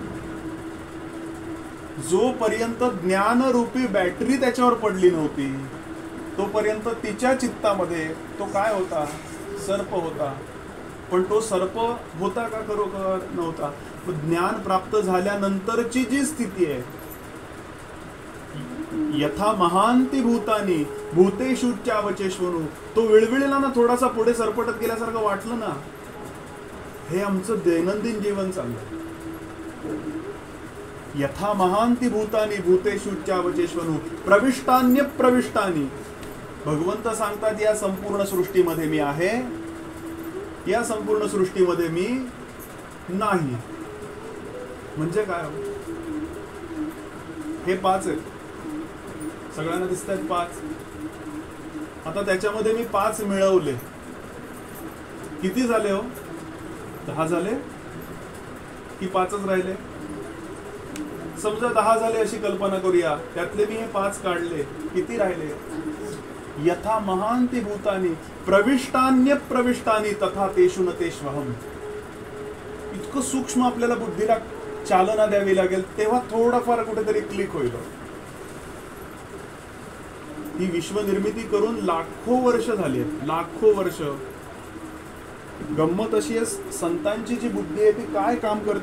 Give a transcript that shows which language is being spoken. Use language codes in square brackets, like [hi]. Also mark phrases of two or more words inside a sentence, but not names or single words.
[mr] जोपर्यंत ज्ञानरूपी बॅटरी त्याच्यावर पडली नव्हती तोपर्यंत तिच्या चित्तामध्ये तो काय होता? सर्प होता. पण तो सर्प होता का? खरोखर नव्हता. ज्ञान प्राप्त झाल्यानंतरची जी स्थिती आहे, [sa] यथा महांती भूतानी भूतेषुच्चावचेष्वनु, [mr] तो विळविळला ना, थोडासा पुढे सरपटत गेल्यासारखं वाटलं ना. हे आमचं दैनंदिन जीवन चाललं. [sa] यथा महांती भूतानी भूतेषुच्चावचेष्वनु प्रविष्टान्य प्रविष्टानी. [mr] भगवंत सांगतात, या संपूर्ण सृष्टीमध्ये मी आहे, या संपूर्ण सृष्टीमध्ये मी नाही. म्हणजे काय? हे 5 आहेत, सगळ्यांना दिसत आहेत 5. आता त्याच्यामध्ये मी 5 मिळवले, किती झाले हो? 10 झाले की 5च राहिले? समजा 10 झाले अशी कल्पना करूया. त्यातले मी हे 5 काढले, किती राहिले? [sa] यथा महांती भूतानी प्रविष्टान्य प्रविष्टानी तथा तेषु न तेष्वहम. [mr] इतकं सूक्ष्म आपल्याला बुद्धीला चालना द्यावी लागेल, तेव्हा थोडाफार कुठेतरी क्लिक होईल. ही विश्वनिर्मिती करून लाखो वर्ष झाली आहेत, लाखो वर्ष. गंमत अशी आहे, संतांची जी बुद्धी आहे ती काय काम करते.